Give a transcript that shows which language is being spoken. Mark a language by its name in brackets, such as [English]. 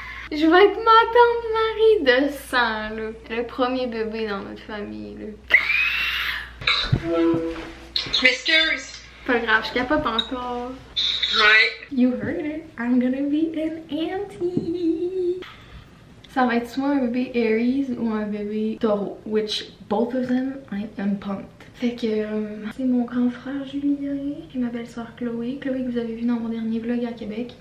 [French] Je vais être ma tante Marie de sang, là. Le premier bébé dans notre famille, là. M'excuse. Pas grave, je capote encore. Ouais. [English] You heard it. I'm gonna be an auntie. [French] Ça va être soit un bébé Aries ou un bébé Taureau. [English] Which both of them I am pumped. [French] Fait que c'est mon grand frère Julien et ma belle-sœur Chloé. Chloé que vous avez vu dans mon dernier vlog à Québec.